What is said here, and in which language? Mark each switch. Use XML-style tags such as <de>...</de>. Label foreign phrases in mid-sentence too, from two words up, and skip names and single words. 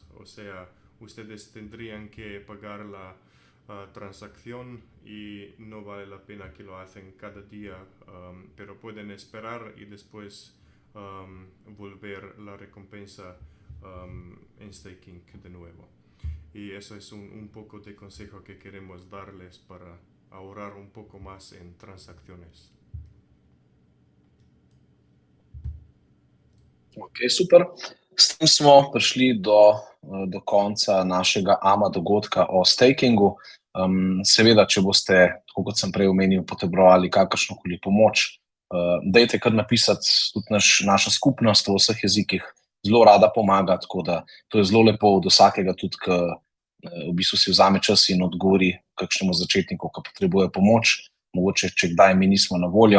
<es>O sea, ustedes tendrían que pagar la transacción y no vale la pena que lo hacen cada día, pero pueden esperar y después volver la recompensa en staking de nuevo. Y eso es un poco de consejo que queremos darles para ahorrar un poco más en transacciones. Ok, super.</es> <sl>S tem smo prišli do konca našega AMA dogodka o stakingu. Seveda, če boste, tako kot sem prej omenil, potrebovali kakršnokoli pomoč, dajte kar napisati, tudi naša skupnost v vseh jezikih zelo rada pomaga, tako da to je zelo lepo od vsakega, tudi ki v bistvu si vzame čas in odgovori kakšnemu začetniku, ki potrebuje pomoč, mogoče če kdaj mi nismo na voljo.</sl>